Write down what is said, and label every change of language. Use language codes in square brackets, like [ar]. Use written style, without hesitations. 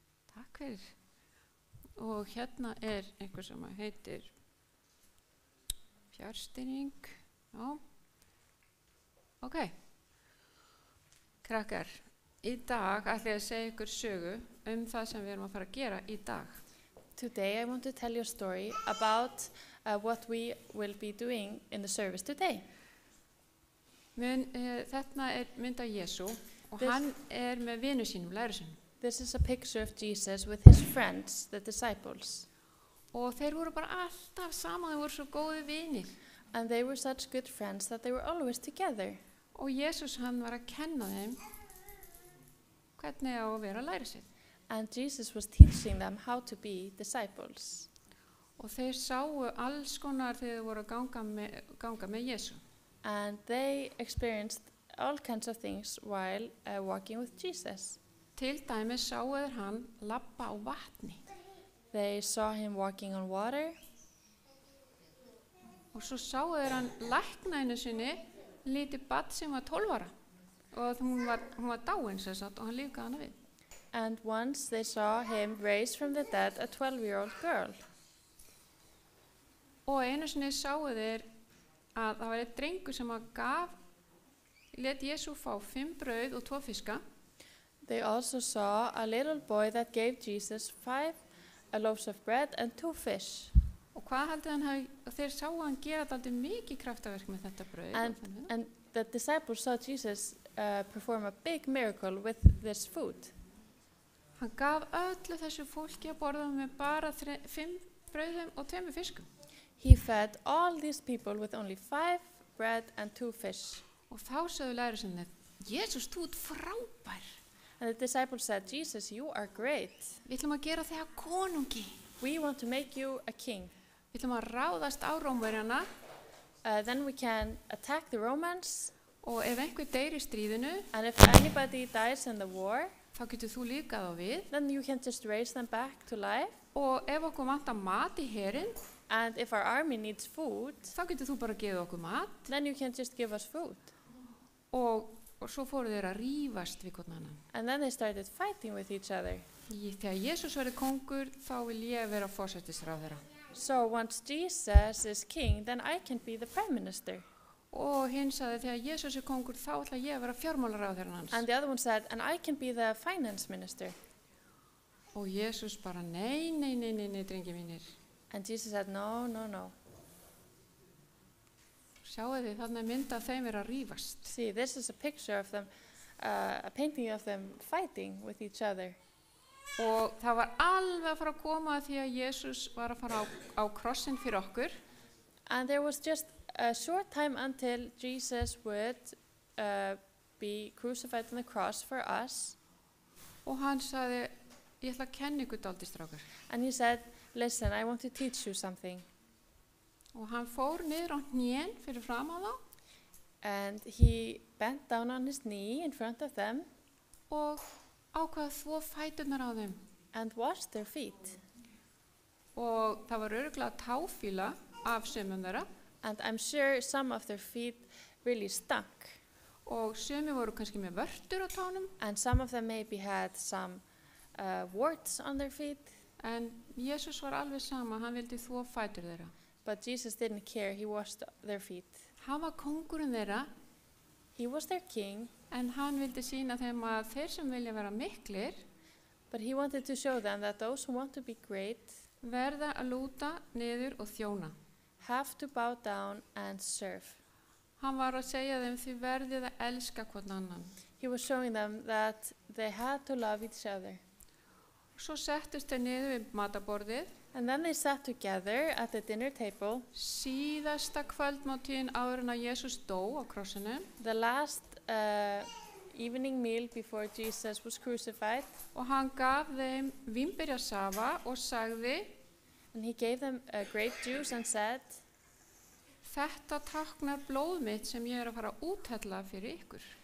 [is] Takk fyrir. Og hérna einhver sem heitir fjárstýring. Já. Ok. Krakkar, í dag ætla ég að segja ykkur sögu það sem við erum að fara að gera í dag. [en] Today I want to tell you a story about what we will be doing in the service today. [is] Þetta mynd af Jesú og hann með vinum sínum, lærisveinum. [en] This is a picture of Jesus with his friends, the disciples. [is] Og þeir voru bara alltaf saman, þeir voru svo góði vinir. [en] And they were such good friends that they were always together. [is] Og Jesús hann var að kenna þeim hvernig á að vera lærisveinn. [en] And Jesus was teaching them how to be disciples. [is] Og þeir sáu alls konar þegar þeir voru að ganga með Jesú. [en] And they experienced all kinds of things while walking with Jesus. [is] Til dæmis sáu þeir hann labba á vatni [en] They saw him walking on water, [is] og svo sáu þeir hann lækna einu sinni lítið barn sem var 12 ára og hún var dáin sem sagt og hann lífgaði hana við. [en] and once they saw him raise from the dead a 12-year-old girl. [is] Og einu sinni sáu þeir að það var einn drengur sem let Jesú fá 5 brauð og 2 fiska. [en] They also saw a little boy that gave Jesus 5 loaves of bread and 2 fish. [is] Og hvað haldið hann hafi, og þeir sáu hann gera dálítið mikið kraftaverk með þetta brauð. [en] And the disciples saw Jesus perform a big miracle with this food. [is] Hann gaf öllu þessu fólki að borða með bara 5 brauðum og 2 fiskum. [en] He fed all these people with only 5 bread and 2 fish. [is] Og þá sögðu lærisveinarnir, Jesús, þú ert frábær. [en] And the disciples said, Jesus, you are great. [is] Við ætlum að gera þig að konungi. [en] We want to make you a king. [is] Við ætlum að ráðast á Rómverjana [en] Then we can attack the Romans. [is] og ef einhver deyr í stríðinu, [en] And if anybody dies in the war, [is] þá getur þú líkað á við. [en] then you can just raise them back to life. [is] Og ef okkur vantar mat í herinn, [en] And if our army needs food, [is] þá getur þú bara að gefa okkur mat. [en] then you can just give us food. [is] Og svo fóru þeir að rífast við hvern annan. [en] And then they started fighting with each other. [is] Þegar Jesús verði kongur, þá vil ég vera forsætisráðherra. [en] So once Jesus is king, then I can be the prime minister. [is] Og hinn sagði, þegar Jesús kongur, þá ætla ég að vera fjármálaráðherran hans. [en] And the other one said, and I can be the finance minister. [is] Og Jesús bara, nei, drengi mínir. [en] And Jesus said, no, no, no. [is] Sjáu þið, þarna er mynd af þeim vera að rífast. [en] See, this is a picture of them, a painting of them fighting with each other. [is] Og það var alveg að fara að koma að því að Jesús var að fara á krossin fyrir okkur. [en] And there was just a short time until Jesus would be crucified on the cross for us. [is] Og hann sagði, ég ætla að kenna ykkur dálítið strákar. [en] And he said, listen, I want to teach you something. [is] Og hann fór niður á hnén fyrir fram á þá [en] And he bent down on his knee in front of them [is] og ákvað að þvo fæturnar á þeim. [en] and washed their feet. [is] Og það var örugglega táfíla af sumum þeirra [en] And I'm sure some of their feet really stunk. [is] og sumi voru kannski með vörtur á tánum, [en] And some of them maybe had some warts on their feet. [is] en Jesús var alveg sama, hann vildi þvo fætur þeirra. [en] But Jesus didn't care. He washed their feet. [is] Hann var kóngurinn þeirra, [en] He was their king, [is] en hann vildi sína þeim að þeir sem vilja vera miklir [en] but he wanted to show them that those who want to be great [is] verða að lúta niður og þjóna. [en] have to bow down and serve. [is] Hann var að segja þeim, þið verðið að elska hvern annan. [en] He was showing them that they had to love each other. [is] Svo settust þeir niður við mataborðið, [en] And then they sat together at the dinner table, [is] síðasta kvöldmáltíðin áður en að Jesús dó á krossinum, [en] the last evening meal before Jesus was crucified. [is] og hann gaf þeim vínberjasafa og sagði, [en] And he gave them grape juice and said, [is] þetta táknar blóð mitt sem ég er að fara að úthella fyrir ykkur.